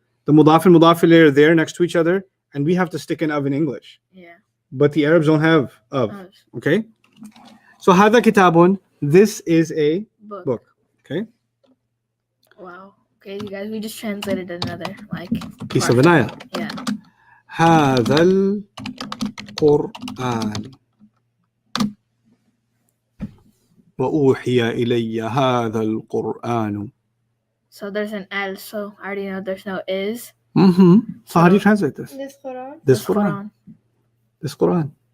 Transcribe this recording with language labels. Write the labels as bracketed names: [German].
[English] The mudaf and mudaf ilayh are there next to each other, and we have to stick an of in English. Yeah. But the Arabs don't have of. Oh, Okay? So [Arabic] hada kitabun, [English] this is a book. book. Okay? Wow. Okay, you guys, we just translated another like Piece of part. an ayah. Yeah. [Arabic] هذا القرآن وأوحي إلي هذا القرآن. [English] So there's an al. So I already know there's no is. So how do you translate this? This Quran. This Quran. This Quran.